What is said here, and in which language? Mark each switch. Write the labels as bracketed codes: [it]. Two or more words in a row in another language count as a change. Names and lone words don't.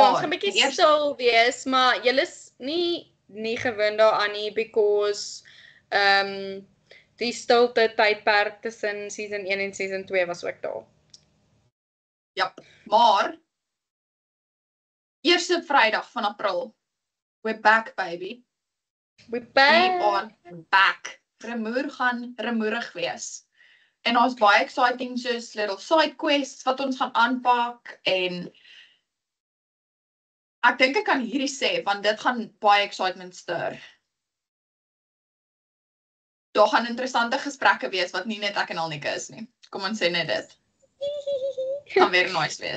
[af] ons gaan 'n bietjie stil wees, maar julle is nie gewoond daaraan nie, because die stilte tydperk tussen season 1 en season 2 was ook daar. Ja, maar eerste Vrydag van April. [en] We're back, baby. We are back. [af] Remoer gaan remoerig wees. En ons baie exciting soos [en] little side quests [af] wat ons gaan aanpak en ek dink ek kan hierdie sê, want dit gaan baie [en] excitement stir. [af] Daar gaan interessante gesprekke wees wat nie net ek en Alnika is nie. Kom ons sê net dit. Gaan weer nice wees.